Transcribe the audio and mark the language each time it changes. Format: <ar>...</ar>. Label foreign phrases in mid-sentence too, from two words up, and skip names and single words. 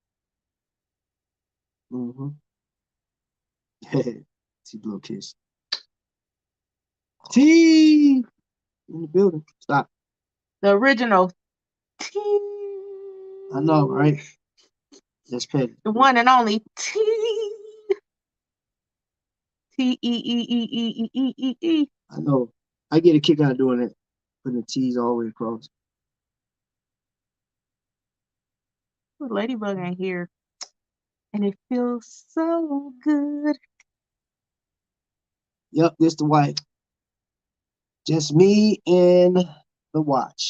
<en>Mm-hmm. T blow kiss. T in the building. Stop. The original T. I know, right? That's petty. The one and only T. T-E-E-E-E-E-E-E-E. I know. I get a kick out of doing it. Putting the T's all the way across. Ladybug ain't here. And it feels so good. Yep, this the wife. Just me and the watch.</en>